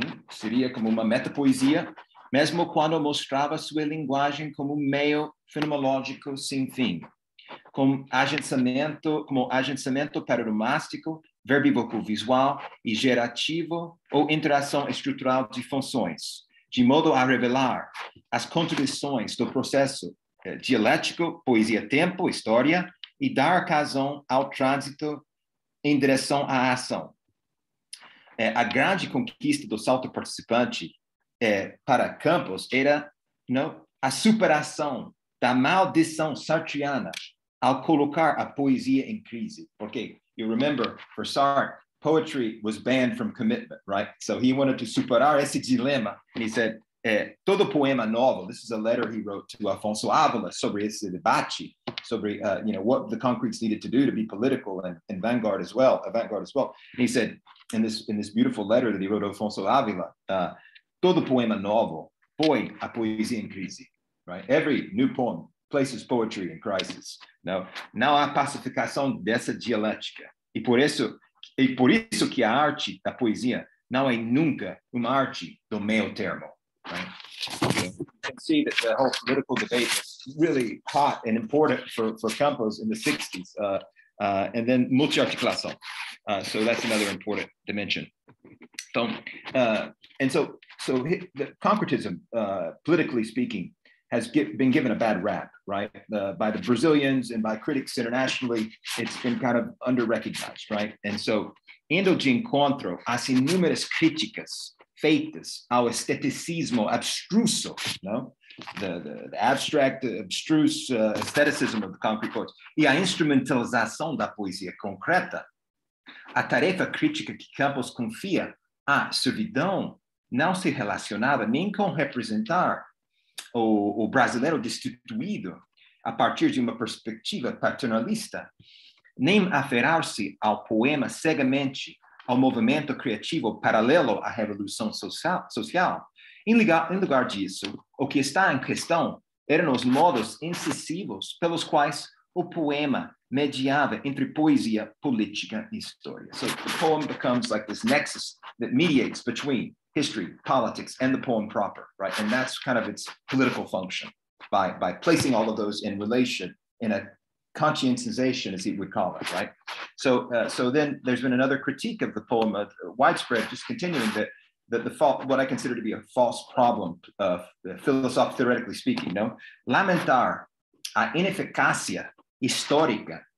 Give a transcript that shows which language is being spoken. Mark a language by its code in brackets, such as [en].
[pt] seria como uma metapoesia, mesmo quando mostrava sua linguagem como meio fenomenológico sem fim, como agenciamento paronomástico, verbívoco visual e gerativo ou interação estrutural de funções, de modo a revelar as contradições do processo dialético, poesia-tempo, história, e dar razão ao trânsito em direção à ação. A grande conquista do salto participante para Campos era a superação da maldição sartriana ao colocar a poesia em crise. [en] Porque, you remember, for Sartre, poetry was banned from commitment, right? So he wanted to [pt] superar esse dilema, [en] and he said, [pt] todo poema novo, [en] this is a letter he wrote to Afonso Ávila [pt] sobre esse debate, sobre [en] what the concretes needed to do to be political and avant-garde as well. And he said, in this beautiful letter that he wrote to Afonso Ávila, [pt] todo poema novo põe a poesia em crise, [en] right? Every new poem places poetry in crisis. [pt] Não há pacificação dessa dialética. E por isso que a arte da poesia não é nunca uma arte do meio termo. [en] Right? You can see that the whole political debate was really hot and important for Campos in the 60s. And then multi-articulação. So that's another important dimension. So, and so the concretism, politically speaking, has been given a bad rap, right? By the Brazilians and by critics internationally, it's been kind of under-recognized, right? And so, [pt] indo de encontro às inúmeras críticas feitas ao esteticismo abstruso, [en] the abstract, abstruse aestheticism of the concrete poets, [pt] e a instrumentalização da poesia concreta, a tarefa crítica que Campos confia à servidão não se relacionava nem com representar o brasileiro destituído a partir de uma perspectiva paternalista, nem aferrar-se ao poema cegamente ao movimento criativo paralelo à revolução social. Em lugar disso, o que está em questão eram os modos incisivos pelos quais o poema mediava entre poesia, política e história. [en] So the poem becomes like this nexus that mediates between history, politics, and the poem proper, right? And that's kind of its political function by placing all of those in relation in a conscientization, as he would call it, right? So then there's been another critique of the poem, widespread, just continuing what I consider to be a false problem, theoretically speaking, [pt] lamentar a ineficácia histórica